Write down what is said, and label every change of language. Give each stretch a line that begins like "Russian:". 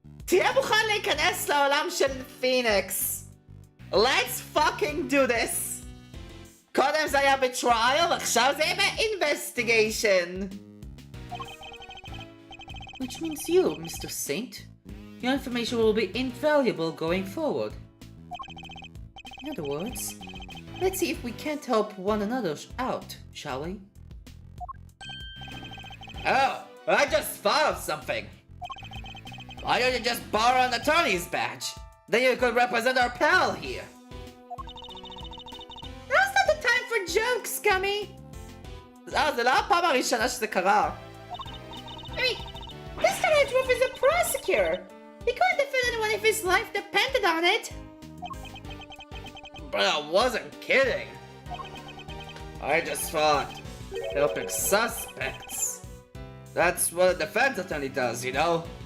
Hebrew: תהיה מוכן להיכנס לעולם של פיניקס.
English: Let's fucking do this.
Hebrew: קודם זה היה בטרייל, עכשיו זה יהיה ב-investigation.
English: Which means you, Mr. Saint. Your information will be invaluable going forward. In other words, let's see if we can't help one another out, shall we? Oh, I just thought of something. Why don't you just borrow an attorney's badge? Then you could represent our pal here. Now's not the time for jokes, Scummy!
Hebrew: זה לא הפעם הראשונה שזה קרה.
English: I mean, Mr. Edgeworth is a prosecutor! He couldn't defend anyone if his life depended on it! But I wasn't kidding. I just thought, helping suspects. That's what a defense attorney does, you know?